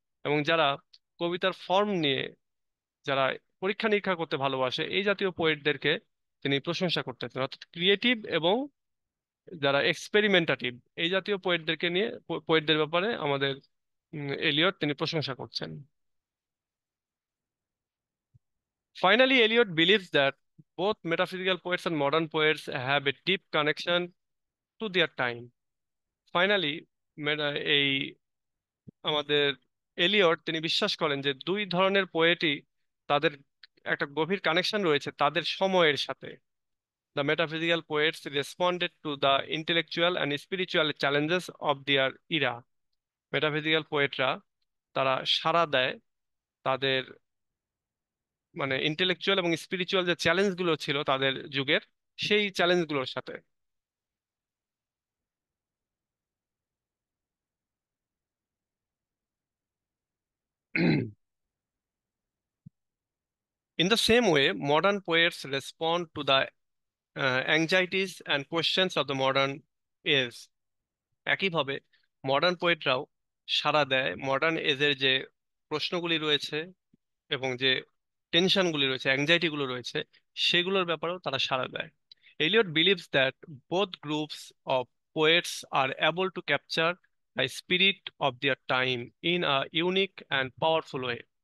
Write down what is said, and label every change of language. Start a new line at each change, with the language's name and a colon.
Bangla: এবং যারা কবিতার ফর্ম নিয়ে যারা পরীক্ষা নিরীক্ষা করতে ভালোবাসে, এই জাতীয় পোয়েটদেরকে তিনি প্রশংসা করতেছেন। অর্থাৎ ক্রিয়েটিভ এবং যারা এক্সপেরিমেন্টাটিভ, এই জাতীয় পোয়েটদেরকে নিয়ে, পোয়েটদের ব্যাপারে আমাদের এলিয়ট তিনি প্রশংসা করছেন।
English: Finally, Eliot believes that both metaphysical poets and modern poets have a deep connection to their time.
Bangla: Finally এই আমাদের এলিয়ট তিনি বিশ্বাস করেন যে দুই ধরনের পোয়েটই তাদের একটা গভীর কানেকশন রয়েছে তাদের সময়ের সাথে।
English: The metaphysical poets responded to the intellectual and spiritual challenges of their era.
Bangla: Metaphysical পোয়েটরা তারা সাড়া দেয় তাদের মানে ইন্টেলেকচুয়াল এবং স্পিরিচুয়াল যে চ্যালেঞ্জগুলো ছিল তাদের যুগের, সেই চ্যালেঞ্জগুলোর সাথে।
English: In the same way, modern poets respond to the anxieties and questions of the modern age।
Bangla: একইভাবে মডার্ন পোয়েটরাও সাড়া দেয় মডার্ন এজের যে প্রশ্নগুলি রয়েছে এবং যে টেনশনগুলি রয়েছে, অ্যাংজাইটি গুলো রয়েছে, সেগুলোর ব্যাপারেও তারা সাড়া দেয়।
English: Eliot believes that both groups of poets are able to capture the spirit of their time in a unique and powerful way.